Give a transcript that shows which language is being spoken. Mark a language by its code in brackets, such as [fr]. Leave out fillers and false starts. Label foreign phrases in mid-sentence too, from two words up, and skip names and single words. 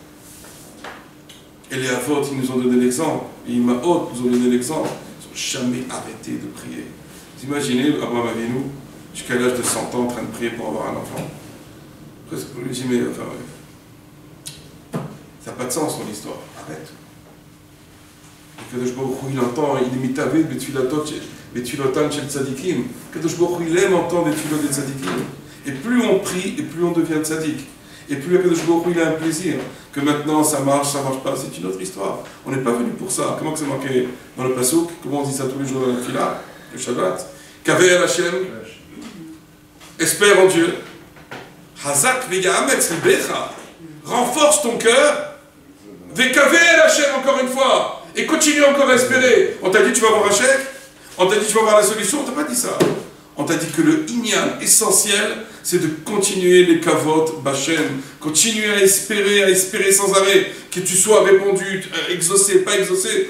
[fr] Et les Avot, ils nous ont donné l'exemple, et les Imahot nous ont donné l'exemple, ils n'ont jamais arrêté de prier. Vous imaginez, Abraham Avinu, jusqu'à l'âge de 100 ans, en train de prier pour avoir un enfant. Presque, vous lui dites, mais enfin, ça n'a pas de sens, son histoire, arrête. Et Kadosh Baruch Hu, il entend, il est [he] מתאווה, בתפילותן של צדיקים. [fr] Kadosh Baruch Hu, il aime entendre des tfilot des tzadikim. Et plus on prie, et plus on devient tzadik. Et plus Kadosh Baruch Hu, il a un plaisir. Que maintenant, ça marche pas, c'est une autre histoire. On n'est pas venu pour ça. Comment que c'est marqué dans le Passouk? Comment on dit ça tous les jours dans la Tfila, le Shabbat? [he] קוה אל השם, [fr] espère en Dieu. [he] חזק ויאמץ לבך, [fr] renforce ton cœur. [he] וקוה אל השם, [fr] encore une fois. Et continue encore à espérer. On t'a dit tu vas avoir un chèque? On t'a dit tu vas avoir la solution? On t'a pas dit ça. On t'a dit que le inyan essentiel, c'est de continuer les [he] קוות, בשם, [fr] continuer à espérer sans arrêt, que tu sois répondu, exaucé, pas exaucé.